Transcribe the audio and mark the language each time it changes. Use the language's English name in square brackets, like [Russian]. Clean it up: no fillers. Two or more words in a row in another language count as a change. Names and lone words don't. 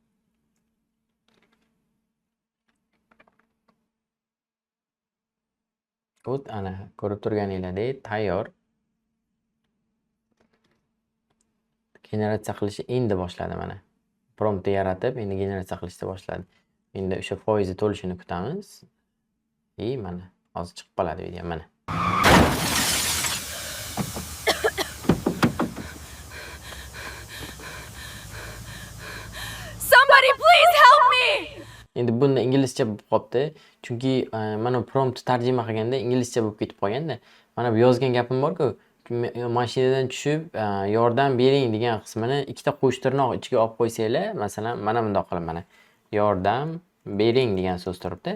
[Uzbek] O't, ana ko'rib turganinglardek tayyor. Generatsiya qilishi endi boshladi mana. promptni yaratib, endi generatsiya qilishni boshladi. Endi o'sha foizi to'lishini kutamiz. Mana hozir chiqib qoladi video mana. [English] Somebody please help me! [Uzbek] Endi bunda inglizcha bo'lib qolibdi. Chunki mana prompt tarjima qilganda inglizcha bo'lib ketib qolganda, mana bu yozgan gapim bor-ku, mashinadan tushib yordam bering degan qismini ikkita qo'sh tirnoq ichiga olib qo'ysanglar, masalan, mana bundoq qilib mana yordam bering degan so'z turibdi.